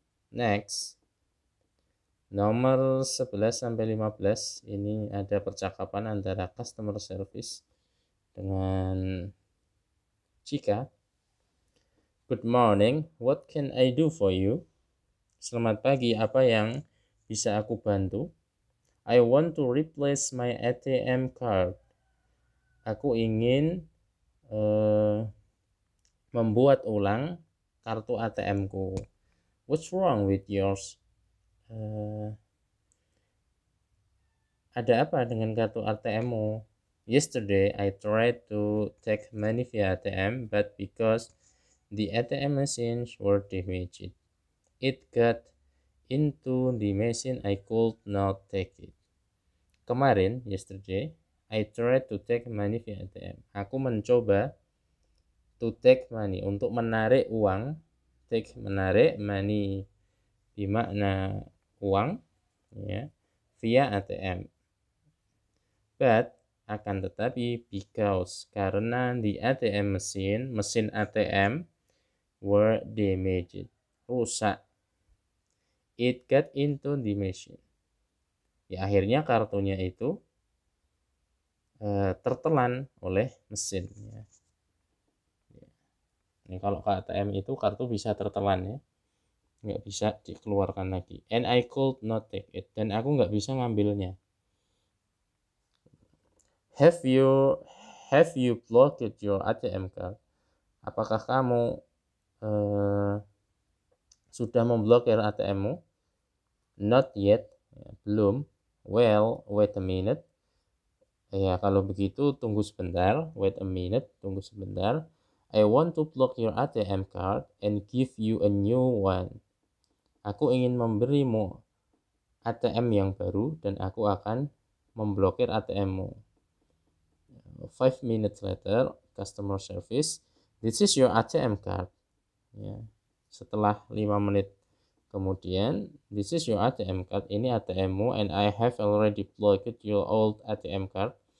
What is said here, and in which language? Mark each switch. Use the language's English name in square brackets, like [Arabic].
[Indonesian] Next. Nomor 11 sampai 15 ini ada percakapan antara customer service dengan jika. [English] Good morning, what can I do for you? [Indonesian] Selamat pagi, apa yang bisa aku bantu? [English] I want to replace my ATM card. [Indonesian] Aku ingin membuat ulang kartu ATM-ku. [English] What's wrong with yours? [Indonesian] Ada apa dengan kartu ATM-mu? [English] Yesterday, I tried to take money via ATM, but because the ATM machines were damaged, it got into the machine. I could not take it. Kemarin, yesterday, I tried to take money via ATM. [Indonesian] Aku mencoba [English] to take money, [Indonesian] untuk menarik uang. Take, menarik, money bermakna uang, ya, via ATM. [English] But, [Indonesian] akan tetapi, [English] because, [Indonesian] karena [English] the ATM [Indonesian] mesin ATM [English] were damaged, [Indonesian] rusak. [English] It got into the machine. [Indonesian] Ya, akhirnya kartunya itu tertelan oleh mesin. Ya. Ini kalau ke ATM itu kartu bisa tertelan, ya, nggak bisa dikeluarkan lagi. [English] And I could not take it. [Indonesian] Dan aku nggak bisa ngambilnya. [English] Have you blocked your ATM card? [Indonesian] Apakah kamu sudah memblokir ATM-mu? [English] Not yet, [Indonesian] ya, belum. [English] Well, wait a minute. [Indonesian] Ya, kalau begitu tunggu sebentar. [English] Wait a minute, [Indonesian] tunggu sebentar. [English] I want to block your ATM card and give you a new one. [Indonesian] Aku ingin memberimu ATM yang baru dan aku akan memblokir ATM-mu. [English] 5 minutes later, customer service. This is your ATM card. Ya. [Indonesian] Setelah 5 menit kemudian, [English] this is your ATM card. [Indonesian] Ini ATM-mu [English] and I have already blocked your old ATM card.